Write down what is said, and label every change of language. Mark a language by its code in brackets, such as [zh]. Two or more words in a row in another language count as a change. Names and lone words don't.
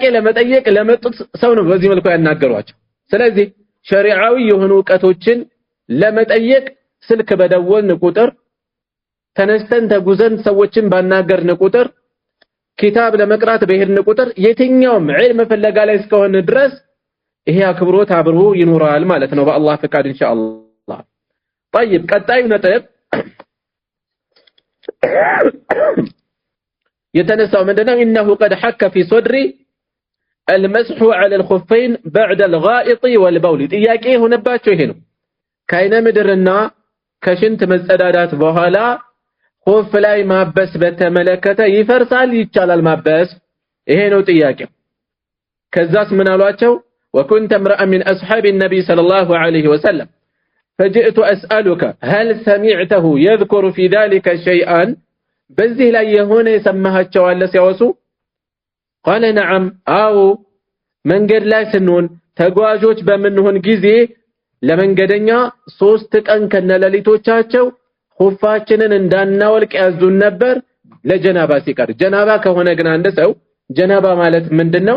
[am] ለመጠየቅ ለመጡት ሰው ነው በዚህ መልኩ ያናገሯቸው ስለዚህ ሸሪዓዊ የሆኑ ዕውቀቶችን ለመጠየቅ ስልክ በደወልን ቁጥር ተነስተን ተጉዘን ሰዎችን ባናገርን ቁጥር ኪታብ ለመቅራት በሄድን ቁጥር የትኛውም ዒልም ፍለጋ ላይ እስከሆነ ድረስ ይሄ አክብሮት አብሮ ይኖራል ማለት ነው በአላህ ፈቃድ ኢንሻአላህ طيب ቀጣዩ ነጥብ የተነሳው ምንድነው [ar] انه قد حك في صدري المسح على الخفين بعد الغائط والبول [am] ጥያቄ ሆነባቸው ይሄ ነው ከአይነ ምድርና ከሽንት መጸዳዳት በኋላ ኹፍ ላይ ማበስ በተመለከተ ይፈርሳል ይቻላል ማበስ ይሄ ነው ጥያቄው። ከዛስ ምን አሏቸው? [ar] وكنت امرأ من أصحاب النبي صلى الله عليه وسلم فجئت أسألك هل سمعته يذكر في ذلك شيئا [am] በዚህ ላይ የሆነ የሰማሃቸው አለ ሲያወሱ? [ar] قال نعم [am] አዎ መንገድ ላይ ስንሆን ተጓዦች በምንሆን ጊዜ ለመንገደኛ 3 ቀን ከነለሊቶቻቸው ኹፋችንን እንዳናወልቅ ያዙን ነበር ለጀናባ ሲቀር። ጀናባ ከሆነ ግን አንድ ሰው ጀናባ ማለት ምንድነው?